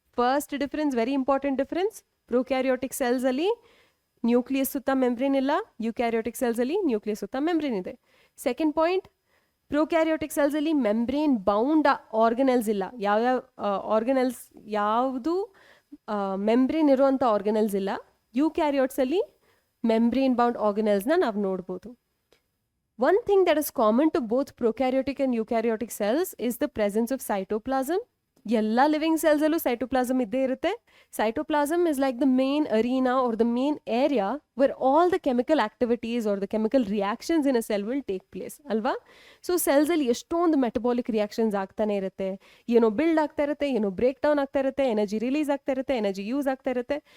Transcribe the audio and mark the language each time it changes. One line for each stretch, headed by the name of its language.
Kannada: First difference, very important difference, ಪ್ರೊಕ್ಯಾರಿಯಾಟಿಕ್ ಸೆಲ್ಸಲ್ಲಿ nucleus ಸುತ್ತ membrane ಇಲ್ಲ, ಯುಕ್ಯಾರಿಯಾಟಿಕ್ ಸೆಲ್ಸಲ್ಲಿ nucleus ಸುತ್ತ ಮೆಂಬ್ರೇನ್ ಇದೆ. ಸೆಕೆಂಡ್ ಪಾಯಿಂಟ್, ಪ್ರೊಕ್ಯಾರಿಯಾಟಿಕ್ ಸೆಲ್ಸಲ್ಲಿ ಮೆಂಬ್ರೇನ್ ಬೌಂಡ್ ಆರ್ಗನೆಲ್ಸ್ ಇಲ್ಲ. ಯಾವ್ಯಾವ ಆರ್ಗನೆಲ್ಸ್, ಯಾವುದು ಮೆಂಬ್ರೇನ್ ಇರುವಂಥ ಆರ್ಗನೆಲ್ಸ್ ಇಲ್ಲ. ಯುಕ್ಯಾರಿಯಾಟ್ಸಲ್ಲಿ ಮೆಂಬ್ರೇನ್ ಬೌಂಡ್ ಆರ್ಗನೆಲ್ಸ್ನ ನಾವು ನೋಡ್ಬೋದು.
English: One thing that is common to both prokaryotic and eukaryotic cells is the presence of cytoplasm.
Kannada: ಎಲ್ಲ ಲಿವಿಂಗ್ ಸೆಲ್ಸಲ್ಲೂ ಸೈಟೋಪ್ಲಾಸಮ್ ಇದ್ದೇ ಇರುತ್ತೆ.
English: Cytoplasm is like the main arena or the main area where all the chemical activities or the chemical reactions in a cell will take place ಅಲ್ವಾ.
Kannada: So ಸೆಲ್ಸಲ್ಲಿ ಎಷ್ಟೊಂದು metabolic reactions ಆಗ್ತಾನೆ ಇರುತ್ತೆ. ಏನೋ build ಆಗ್ತಾ ಇರುತ್ತೆ, ಏನೋ ಬ್ರೇಕ್ ಡೌನ್ ಆಗ್ತಾ ಇರುತ್ತೆ, ಎನರ್ಜಿ ರಿಲೀಸ್ ಆಗ್ತಾ ಇರುತ್ತೆ, ಎನರ್ಜಿ ಯೂಸ್ ಆಗ್ತಾ ಇರುತ್ತೆ.